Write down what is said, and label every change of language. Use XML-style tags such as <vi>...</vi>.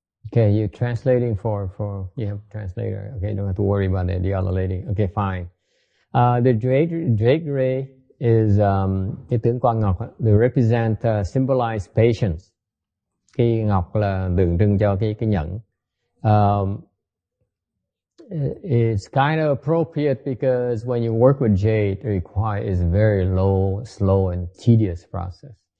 <en>Okay, you're translating for you have a translator. Okay, don't have to worry about it. The other lady. Okay, fine. The jade ray is</en> <vi>cái tướng quang ngọc.</vi> <en>They represent symbolize patience.</en> <vi>Cái ngọc là tượng trưng cho cái nhẫn.</vi> <en>It's kind of appropriate because when you work with jade, it is a very low, slow and tedious process.</en>